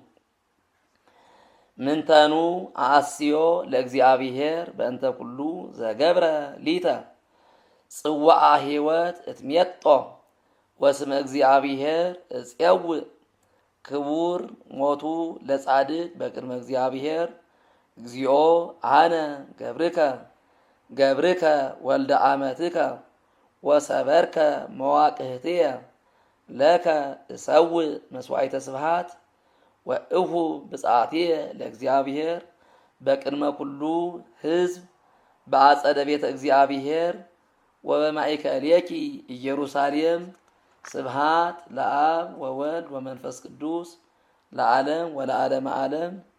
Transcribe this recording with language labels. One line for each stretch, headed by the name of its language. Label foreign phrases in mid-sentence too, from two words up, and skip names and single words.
Geez: ምንተኑ አስዮ ለእግዚአብሔር በእንተ ኩሉ ዘገብረ ሊተ ጽዋዓ ሕይወት እትሜጦ ወስመ እግዚአብሔር እፄውእ ክቡር ሞቱ ለጻድቅ በቅድመ እግዚአብሔር እግዚኦ አነ ገብርከ ወልደ አመትከ ወሰበርከ መዋቅህትየ ለከ እሰውእ መስዋዕተ ስብሐት ወእሁ ብፅዓትየ ለእግዚአብሔር በቅድመ ኩሉ ሕዝብ በአጸደ ቤተ እግዚአብሔር ወበማእከሌኪ ኢየሩሳሌም ስብሐት ለአብ ወወልድ ወመንፈስ ቅዱስ ለዓለም ወለዓለመ ዓለም።